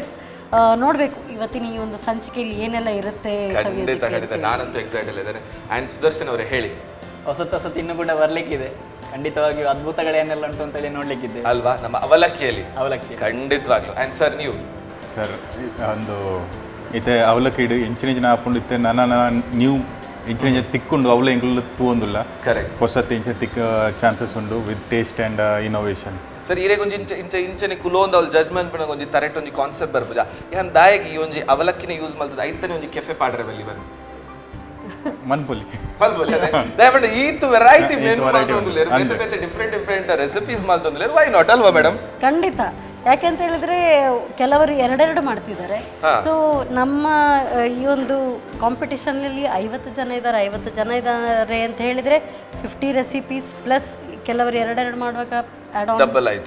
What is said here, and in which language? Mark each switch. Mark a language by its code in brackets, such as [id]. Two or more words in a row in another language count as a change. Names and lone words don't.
[kn] ನೋಡಬೇಕು ಇವತ್ತಿನ ಈ ಒಂದು ಸಂಚಿಕೆಯಲ್ಲಿ ಏನೆಲ್ಲ ಇರುತ್ತೆ. ಖಂಡಿತ ನಾನಂತೂ ಎಕ್ಸೈಟೆಡ್ ಇದ್ದೇನೆ. ಆ್ಯಂಡ್ ಸುದರ್ಶನ್ ಅವರೇ ಹೇಳಿ. ಹೊಸತ್ತು ಇನ್ನೂ ಕೂಡ ಬರ್ಲಿಕ್ಕಿದೆ, ಖಂಡಿತವಾಗಿಯೂ ಅದ್ಭುತಗಳೇನೆಲ್ಲ ಉಂಟು ಅಂತ ಹೇಳಿ ನೋಡ್ಲಿಕ್ಕಿದೆ ಅಲ್ವಾ ನಮ್ಮ ಅವಲಕ್ಕಿಯಲ್ಲಿ. ಅವಲಕ್ಕಿ ಖಂಡಿತವಾಗ್ಲು. ಆ್ಯಂಡ್ ಸರ್ ನೀವು? [tcy] ಸರ್ ಒಂದು ಇತ್ತೆ ಅವಲಕ್ಕಿ ಇಡು ಎಂಚಿನ ಜನ ಹಾಕೊಂಡು ಇತ್ತೆ ನನ್ನ ನೀವು ಇಂಚಿನ ತಿಕ್ಕೊಂಡು ಅವಲ ಎಂಗ್ಲು ತೂವೊಂದುಲ್ಲ. ಕರೆಕ್ಟ್. ಹೊಸತ್ತು ಇಂಚ ತಿಕ್ಕ ಚಾನ್ಸಸ್ ಉಂಡು [en] with taste and innovation. [tcy] ಸರ್ ಇರೇಗ ಒಂಜಿ ಇಂಚನೆ ಕುಲೋಂದ ಅವ್ಲು ಜಡ್ಜ್ಮೆಂಟ್ ಪಣ ಒಂಜಿ ತರೆಟ್ ಒಂಜಿ ಕಾನ್ಸೆಪ್ಟ್ ಬರ್ಬೋದ ಯಾನ್ ದಾಯಗಿ ಈ ಒಂಜಿ ಅವಲಕ್ಕಿನ ಯೂಸ್ ಮಾಡ್ತದ ಐತನೆ ಒಂಜಿ ಕೆಫೆ ಪಾಡ್ರೆ ಬಲ್ಲಿ ಬನ್ನಿ ಮನ್ಪೊಲಿ ದಯಪಂಡ ಈತು [en] variety menu [tcy] ಮಾಡ್ತೊಂದುಲ್ಲೇರು, ಬೇತೆ [en] different recipes [tcy] ಮಾಡ್ತೊಂದುಲ್ಲೇರು. [en] why not [kn] ಅಲ್ವಾ ಮೇಡಮ್? ಖಂಡಿತ. ಯಾಕೆಂತ ಹೇಳಿದ್ರೆ ಕೆಲವರು ಎರಡೆರಡು ಮಾಡ್ತಿದ್ದಾರೆ. ಸೊ ನಮ್ಮ ಈ ಒಂದು ಕಾಂಪಿಟಿಷನ್ನಲ್ಲಿ 50 ಜನ ಇದ್ದಾರೆ ಅಂತ ಹೇಳಿದ್ರೆ 50 [en] recipes plus [kn] ಕೆಲವರು ಎರಡೆರಡು ಮಾಡುವಾಗ ಡಬಲ್ ಆಯ್ತು.